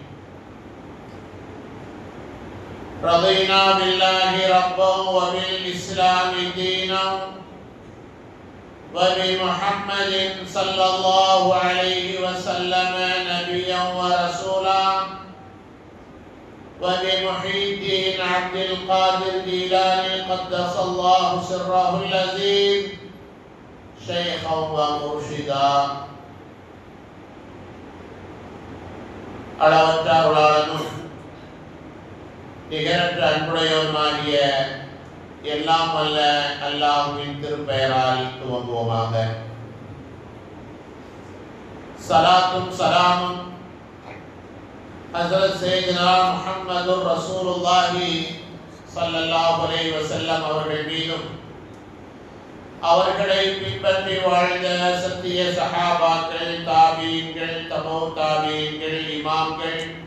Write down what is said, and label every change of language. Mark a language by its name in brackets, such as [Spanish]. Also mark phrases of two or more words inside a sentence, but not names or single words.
[Arabic] رضينا بالله ربا وبالإسلام دينا وبمحمد صلى الله عليه وسلم نبيا ورسولا وبمحي الدين عبد القادر الجيلاني قدس الله سره العظيم شيخا ومرشدا. [Tamil] அளவற்ற அருளாளனும் நிகரற்ற அன்புடையவருமாகிய எல்லாம் வல்ல அல்லாஹ்வின் திருப்பெயரால் துவங்குவோமாக. ஸலாத்தும் ஸலாமும் ஹஸரத் [Arabic] سيدنا محمد رسول الله صلى الله عليه وسلم [Tamil] அவர்கள் மீதும், அவர்களை பின்பற்றி வாழ்ந்த சத்திய சஹாபாக்கள், தாபீன்கள், தபோ தாபீன்கள், இமாம்கள்,